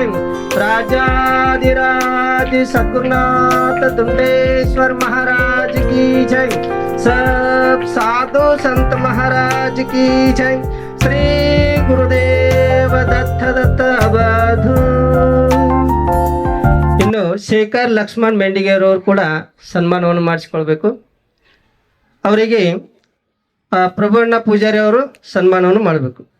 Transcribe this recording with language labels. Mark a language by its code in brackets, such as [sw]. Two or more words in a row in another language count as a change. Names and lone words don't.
[hi] राजाधिराज सद्गुरुनाथ दुंडेश्वर महाराज की जय. सब साधु संत महाराज की जय. श्री गुरुदेव दत्त दत्त अवधू. [kn] ಇನ್ನು ಶೇಖರ್ ಲಕ್ಷ್ಮಣ್ ಮೆಂಡಿಗೇರ್ ಅವರು ಕೂಡ ಸನ್ಮಾನವನ್ನು ಮಾಡಿಸಿಕೊಳ್ಬೇಕು. ಅವರಿಗೆ ಪ್ರಭುವಣ್ಣ ಪೂಜಾರಿ ಅವರು ಸನ್ಮಾನವನ್ನು ಮಾಡಬೇಕು.